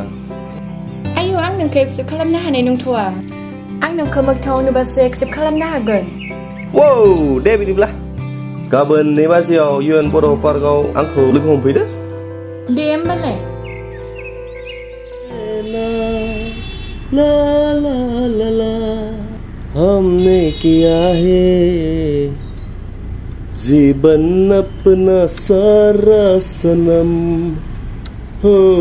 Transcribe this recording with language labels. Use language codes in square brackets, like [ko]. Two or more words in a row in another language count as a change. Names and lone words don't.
[brx] आयौ आं नोंखो एक्सेप्ट खालामनो हानाय नंथ'आ आं नोंखो मोगथाङाव नुबासो एक्सेप्ट खालामनो हागोन दे बिदिब्ला गाबोन 2 बाजियाव UN बर' पार्कआव आंखौ लोगो हमफैदो दे होमबालाय [hi] ला ला ला ला हमने किया है जीवन अपना सारा सनम हो